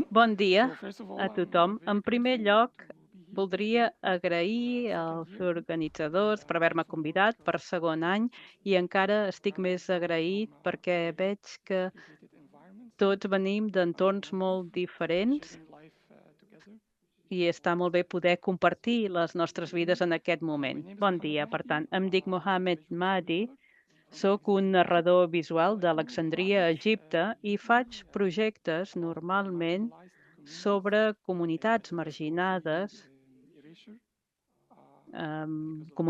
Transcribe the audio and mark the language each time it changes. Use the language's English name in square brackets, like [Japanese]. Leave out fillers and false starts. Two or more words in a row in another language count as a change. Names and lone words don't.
[Catalan] Bon dia [English] So first of all, [Catalan] a tothom. [English] I'm very [Catalan] En primer [English] grateful [Catalan] lloc, [English] to be here [Catalan] voldria [English] today. [Catalan] agrair [English] Second [Catalan] als [English] year, [Catalan] organitzadors per [English] and [Catalan] haver-me [English] also [Catalan] convidat [English] work [Catalan] per segon any i encara estic més agraït perquè veig que [English] integrated environments [Catalan] tots venim d'entorns [English] with [Catalan] molt diferents [English] sharing life together. [Catalan] i està molt bé poder compartir les nostres vides en aquest [English] My [Catalan] moment. [English] name is [Catalan] Bon [English] Mohamed [Catalan] dia, per [English] Mahdi. [Catalan] tant, em dic [English] I'm a [Catalan] Mohamed [English] visual [Catalan] Mahdi, [English] storyteller [Catalan] sóc un [English] based in Egypt. [Catalan] narrador visual [English] So I do [Catalan] d'Alexandria, [English] projects [Catalan] Egipte, i faig [English] usually [Catalan] projectes [English] about [Catalan] normalment [English] marginalized communities [Catalan] sobre [English] at [Catalan] comunitats [English] risk of [Catalan] marginades, [English] being erasure. Because of the